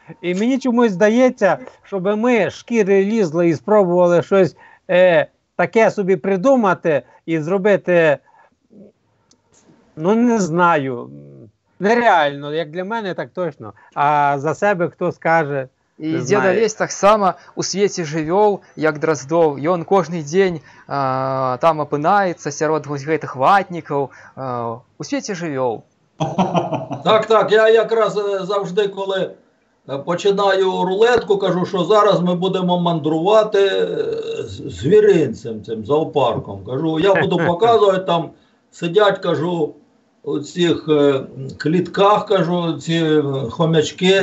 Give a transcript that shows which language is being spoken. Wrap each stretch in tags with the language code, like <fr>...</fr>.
<uk>І мені чомусь здається, щоб ми шкіри лізли і спробували щось таке собі придумати і зробити, ну не знаю, нереально, як для мене, так точно, а за себе хто скаже.</uk> <be>І Дед Олесь так само у свеце жывёл, як Дроздов, і он кожны дзень там апынаецца сярод гэтых ватнікаў, у свеце жывёл.</be> <uk>Так, я якраз завжди, коли починаю рулетку, кажу, що зараз ми будемо мандрувати звіринцем, цим зоопарком. Кажу, я буду показувати, там сидять, кажу, у цих клітках, кажу, ці хомячки.</uk>